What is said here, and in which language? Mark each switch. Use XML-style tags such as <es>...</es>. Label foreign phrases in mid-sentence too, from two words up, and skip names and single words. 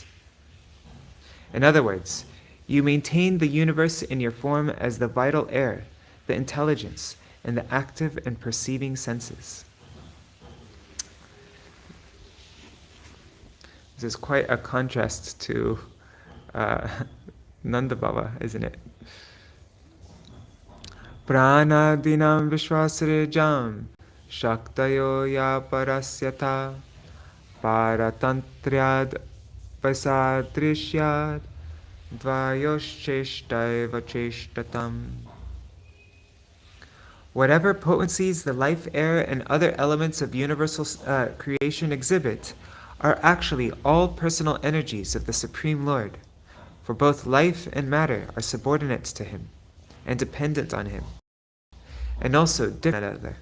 <en>In other words, you maintain the universe in your form as the vital air, the intelligence, and the active and perceiving senses. This is quite a contrast to Nanda Baba, isn't it?</en> <sa>Pranadinam vishwasrejam shaktayo ya parasyata paratantriad vasadrishyad dvayoshcheshtaiva cheshtatam.</sa> <en>Whatever potencies the life air and other elements of universal creation exhibit are actually all personal energies of the Supreme Lord, for both life and matter are subordinate to Him and dependent on Him, and also different from another.</en>